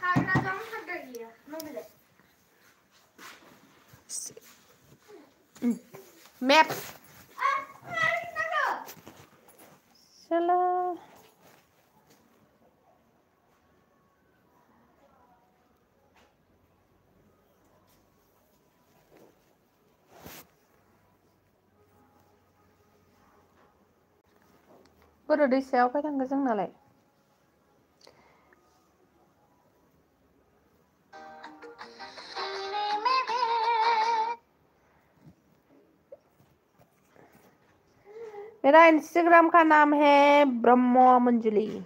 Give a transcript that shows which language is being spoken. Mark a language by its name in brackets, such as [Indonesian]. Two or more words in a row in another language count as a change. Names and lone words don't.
[Bodo] मैप चला बोरो दैसायाव फै थांगो जोंनालाय [Hindi] मेरा इंस्टाग्राम का नाम है ब्रह्म मंजुली